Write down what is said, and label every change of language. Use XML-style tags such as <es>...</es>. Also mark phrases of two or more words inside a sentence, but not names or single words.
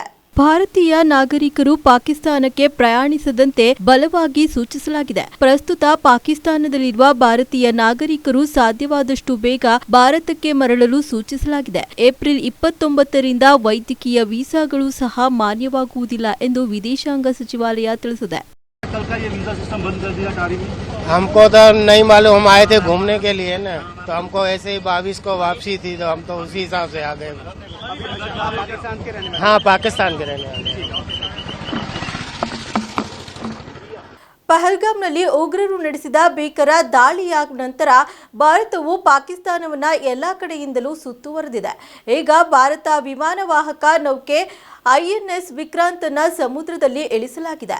<kn>ಭಾರತೀಯ ನಾಗರಿಕರು ಪಾಕಿಸ್ತಾನಕ್ಕೆ ಪ್ರಯಾಣಿಸದಂತೆ ಬಲವಾಗಿ ಸೂಚಿಸಲಾಗಿದೆ. ಪ್ರಸ್ತುತ ಪಾಕಿಸ್ತಾನದಲ್ಲಿರುವ ಭಾರತೀಯ ನಾಗರಿಕರು ಸಾಧ್ಯವಾದಷ್ಟು ಬೇಗ ಭಾರತಕ್ಕೆ ಮರಳಲು ಸೂಚಿಸಲಾಗಿದೆ. ಏಪ್ರಿಲ್ 29ರಿಂದ ವೈದ್ಯಕೀಯ ವೀಸಾಗಳು ಸಹ ಮಾನ್ಯವಾಗುವುದಿಲ್ಲ ಎಂದು ವಿದೇಶಾಂಗ ಸಚಿವಾಲಯ ತಿಳಿಸಿದೆ.</kn> <hi>हमको तो नहीं मालूम, हम आए थे घूमने के लिए ना, तो हमको ऐसे ही 22 को वापसी थी, तो हम तो उसी हिसाब से आ गए. हाँ, पाकिस्तान के रहने वाले.</hi> <kn>ಪಹಲ್ಗಾಮ್ನಲ್ಲಿ ಉಗ್ರರು ನಡೆಸಿದ ಭೀಕರ ದಾಳಿಯ ನಂತರ ಭಾರತವು ಪಾಕಿಸ್ತಾನವನ್ನ ಎಲ್ಲಾ ಕಡೆಯಿಂದಲೂ ಸುತ್ತುವರೆದಿದೆ. ಈಗ ಭಾರತ ವಿಮಾನವಾಹಕ ನೌಕೆ ಐಎನ್ಎಸ್ ವಿಕ್ರಾಂತ್ ಅನ್ನ ಸಮುದ್ರದಲ್ಲಿ ಇಳಿಸಲಾಗಿದೆ.</kn>